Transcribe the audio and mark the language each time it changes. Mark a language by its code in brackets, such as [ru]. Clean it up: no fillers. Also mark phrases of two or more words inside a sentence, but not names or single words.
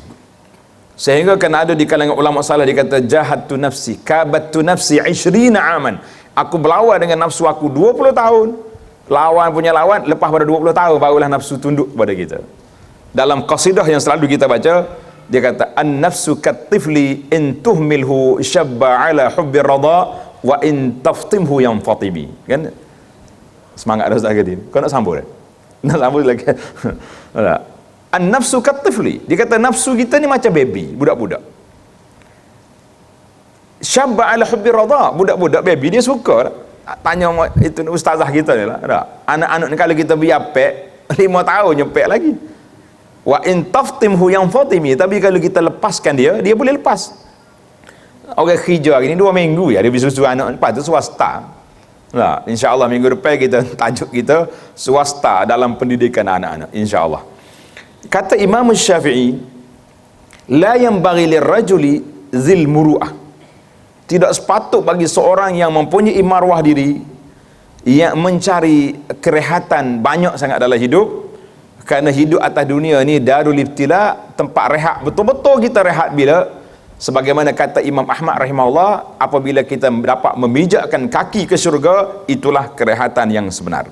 [ms] Sehingga kan ada di kalangan ulama salaf dia kata [ar] جاهدت نفسي، كابدت نفسي [ms] 20 aman. Aku berlawan dengan nafsu aku 20 tahun. Lawan punya lawan, lepas pada 20 tahun barulah nafsu tunduk kepada kita. Dalam qasidah yang selalu kita baca, dia kata [ar] النفس كالطفل إن تهمله شب على حب رضا وإن تفطمه ينفطم. [ms] Kan? Semangat dah Ustaz Gadin. Kau nak sambung dah? Nak sambung lagi. [ar] النفس كالطفل. [ms] Dia kata nafsu kita ni macam baby, budak-budak. [ar] شب على حب رضا, [ms] budak-budak baby dia suka. Tanya itu ustazah kita ni lah. Anak-anak ni kalau kita biar pek 5 tahun nyepek lagi. [ar] وإن تفطمه ينفطم, [ms] tapi kalau kita lepaskan dia boleh lepas. Orang kerja hari ni 2 minggu ya dia bersusu anak, lepas tu swasta. Nah, insya-Allah minggu depan kita tajuk kita swasta dalam pendidikan anak-anak, insya-Allah. Kata Imam Syafi'i, [ar] لا ينبغي للرجل ذي المروءة. [ms] Tidak sepatut bagi seorang yang mempunyai marwah diri, yang mencari kerehatan banyak sangat dalam hidup, kerana hidup atas dunia ni [ar] دار الابتلاء, [ms] tempat rehat. Betul-betul kita rehat bila? Sebagaimana kata Imam Ahmad rahimahullah, apabila kita dapat memijakkan kaki ke syurga, itulah kerehatan yang sebenar.